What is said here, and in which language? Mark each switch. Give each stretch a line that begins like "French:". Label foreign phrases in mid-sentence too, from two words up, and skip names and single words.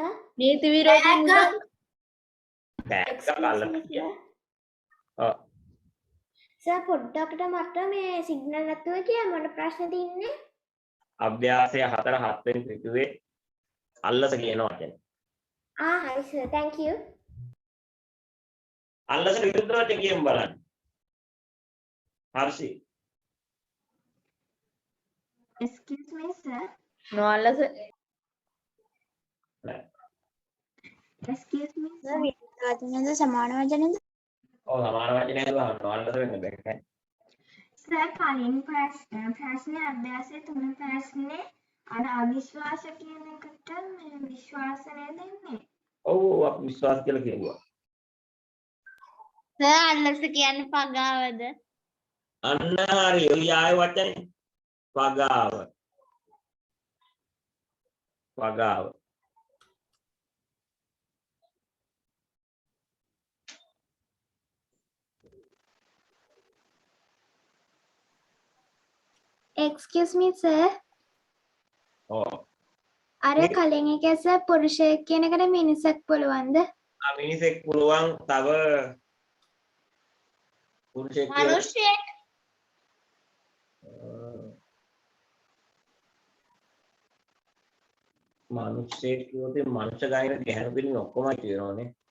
Sinhala: නීති විරෝධී මුදල් ටැග්ගක් අල්ලස. ඔව්. සර් පොඩ්ඩකට මට මේ සිග්නල් නැතුව කියන්න මට ප්‍රශ්න තියෙන්නේ. අභ්‍යාසය 4 වෙනි පිටුවේ අල්ලස කියන වචනේ. හරි සර්
English: thank you.
Sinhala: අල්ලසට විරුද්ධ වචන කියමු බලන්න. හර්ෂි.
English: excuse me sir.
Sinhala: නොඅල්ලස
English: excuse me
Sinhala: Sir, විරුද්ධ සමාන වචනද? ඔව් සමාන වචනයක් ගන්නවා. අල්ලස වෙන්න බෑ. සර් කලින් ප්‍රශ්නේ අභ්‍යාසයේ 3 ප්‍රශ්නේ අර අවිශ්වාස කියන එකට මේ විශ්වාසනය දෙන්නේ. ඔව් අපි විශ්වාස කියලා කිව්වා. සර් අල්ලස කියන්නේ පගාවද අන්න හරි. ඔය ආය වචනේ. පගාව. පගාව.
English: excuse me sir.
Sinhala: ඔව්. අර කලින් එකේ සර් පුරුෂයෙක් කියන එකට මිනිසෙක් පුළුවන්ද? මිනිසෙක් පුළුවන් තව පුරුෂයෙක් කියලා- මනුෂ්‍යයෙක් මිනිසෙක් කියොත් මනුෂ්‍ය ගායන ගැහණු පිළිම ඔක්කොම කියනෝනේ.